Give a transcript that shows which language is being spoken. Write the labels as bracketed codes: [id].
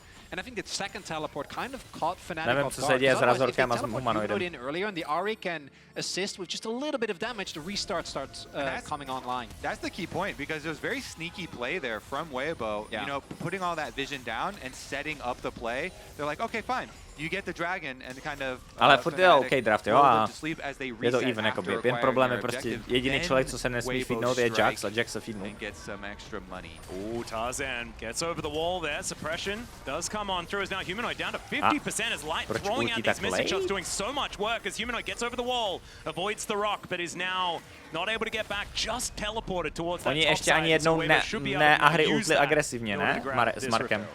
[en] And I think the second teleport kind of caught Fnatic [cs] Nevím, co se děje s Razorkem a s humanoidem. [en] Earlier, and the Ahri can assist with just a little bit of damage. The restart starts coming online. That's the key point, because it was very sneaky play there from Weibo. You know, putting all that vision down and setting up the play. They're like, okay, fine. You get the dragon and kind of. [cs] Ale furt je OK draft, jo, a je to even jakoby. Jen problém je prostě jediný člověk, co se nesmí feednout, je Jax a Jax se feednout. [en] Ooh, Tarzan gets over the wall there. Suppression does come on through as now Humanoid down to 50% as Light throwing out these missing shots, doing so much work as Humanoid gets over the wall, avoids the rock, but is now not able to get back, just teleported towards that top side. [cs] Oni ještě ani jednou ne Ahri ultli agresivně, ne? S Markem.